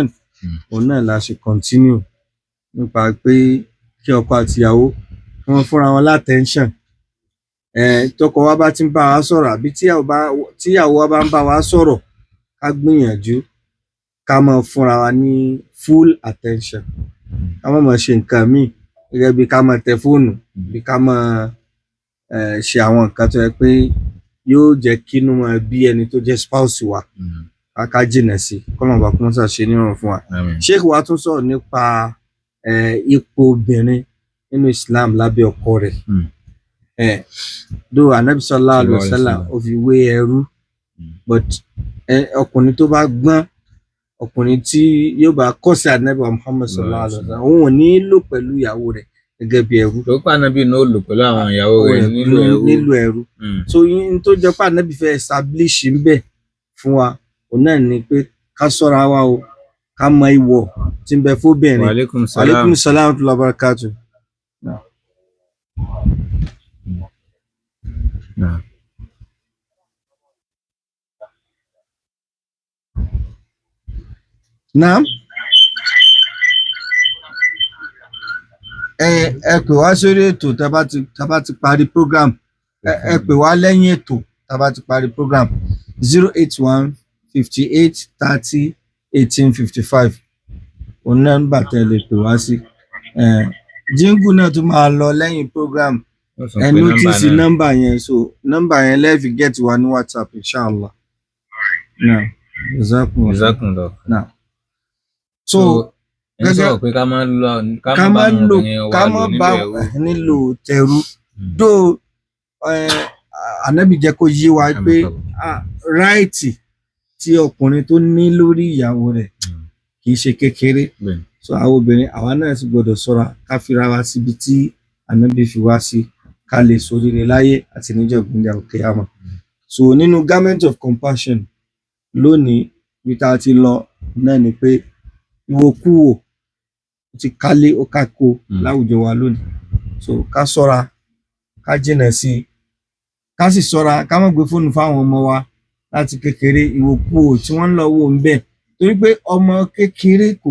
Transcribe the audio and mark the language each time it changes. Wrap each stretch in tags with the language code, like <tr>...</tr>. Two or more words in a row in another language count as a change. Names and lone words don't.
<yo>òun náà la ṣe continue nípa pé kí ọkọ àtìyàwó kí wọ́n fúnra wọn látẹ̀ńṣàn tọkọ wa bá ti ń bá wa sọ̀rọ̀ àbí tíyàwó wa bá ń bá wa sọ̀rọ̀ ká gbìyànjú ká máa fúnra wa ní</yo> <en>full attention</en> <yo>ká má máa ṣe nǹkan míì gẹ́gẹ́ bí ká máa tẹ fóònù bí ká máa ṣe àwọn nǹkan tó yẹ pé yóò jẹ́ kínú máa bí ẹni tó jẹ́ spouse wa ká jìnà sí kọ́lọ́mọba kó mọ́sá ṣe nírọ̀rùn fún wa. Sheikh wa tún sọ̀rọ̀ nípa ipò obìnrin nínú Islam lábẹ́ ọkọ rẹ̀ do Ànábì</yo> <ar>صلى الله عليه وسلم</ar> <yo>ó fi wé ẹrú but ọkùnrin tó bá gbọ́n ọkùnrin tí yóò bá kọ́sí Ànábì Muhammad</yo> <ar>صلى الله عليه وسلم</ar> <yo>òun ò ní lò pẹ̀lú ìyàwó rẹ̀ gẹ́gẹ́ bí ẹrú. tó pa Ànábì náà lò pẹ̀lú àwọn ìyàwó rẹ̀ nílò ẹrú. so yín tó jẹ́ pé Ànábì fẹ́ establish ń bẹ̀ fún wa òun náà ni pé ká ṣọ́ra wa o ká mọ ìwọ̀ tí ń bẹ fóbìnrin.</yo> <ar>وعليكم السلام. وعليكم السلام ورحمة الله وبركاته. Naam.</ar> <yo>Ẹ pè wá sórí ètò tá bá ti parí program ẹ pè wá lẹ́yìn ètò tá bá ti parí program 081-58-30-1855 òun nọ́mbà tẹ́ lè pè wá sí. Jíngù náà tún máa lọ lẹ́yìn program ẹ notice nọ́mbà yẹn so nọ́mbà yẹn lẹ́ẹ̀fì get wa ní WhatsApp inshallah.</yo> <en>Now,</en> <ar>jazakumullah.</ar> <en>Now, so</en> <yo>ẹ sọ pé ká má bá nílò tẹrú dó Ànábì jẹ́ kó yé wa pé ráìtì tí ọkùnrin tó ní lórí ìyàwó rẹ̀ kì í ṣe kékeré so àwọn obìnrin àwa náà sì gbọ́dọ̀ ṣọ́ra ká fira wa síbi tí Ànábì fi wá sí ká lè ṣoríire láyé àti níjọ́ gbìyànjú al-qiyamah. So nínú</yo> <en>garment of compassion</en> <yo>lónìí bí tá a ti lọ náà ni pé ìwòkúwò ti kálé ó kákó láwùjọ wa lónìí so ká ṣọ́ra ká jìnà sí ká sì ṣọ́ra ká má gbé fóònù fáwọn ọmọ wa láti kékeré ìwòkúwò tí wọ́n ń lọ wò ń bẹ̀ torí pé ọmọ kékeré kò</yo>